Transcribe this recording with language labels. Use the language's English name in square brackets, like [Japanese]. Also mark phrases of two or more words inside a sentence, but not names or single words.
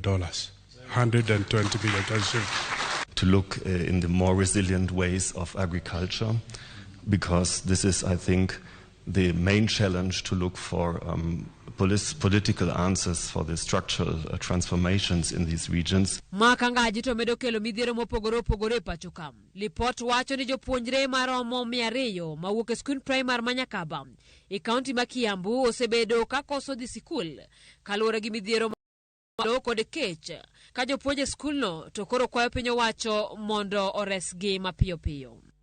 [English] 120 million. To look in the more resilient ways of agriculture, because this is, I think, the main challenge to look for political answers for the structural transformations in these regions. [Luo (Kenya and Tanzania)] Makangaji to medo kelo midhiero mopogore pacho ka. Lipot wacho ni jopuonjre maromo 200 mawuok e skul primary manyakaba e kaunti ma Kiambu osebedo ka koso dhi sikul kaluwore gi midhiero kod kech. Ka jopuonje skulno to koro kwayo piny owacho mondo oresgi mapiyo piyo.